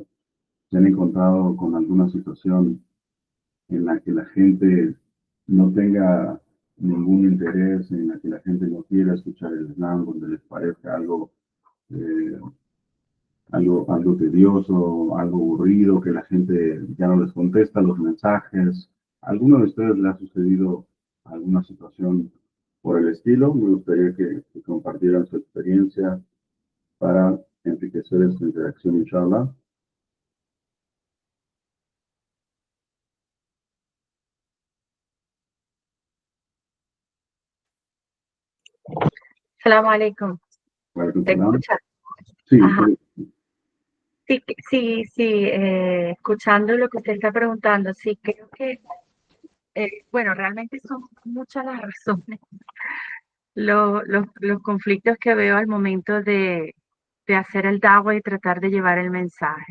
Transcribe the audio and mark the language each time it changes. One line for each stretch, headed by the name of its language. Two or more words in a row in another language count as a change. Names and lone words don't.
Spanish: ¿Se han encontrado con alguna situación en la que la gente no tenga ningún interés, en la que la gente no quiera escuchar el Islam, donde les parezca eh, algo tedioso, algo aburrido, que la gente ya no les contesta los mensajes? ¿Alguno de ustedes le ha sucedido alguna situación por el estilo? Me gustaría que compartieran su experiencia para enriquecer esta interacción,
Arabic: إن شاء الله. سلام عليكم.
Spanish: ¿Te escuchas? Sí, Ajá. sí. Sí, escuchando lo que usted está preguntando, sí, creo que, bueno, realmente son muchas las razones, los conflictos que veo al momento de hacer el da'wah y tratar de llevar el mensaje.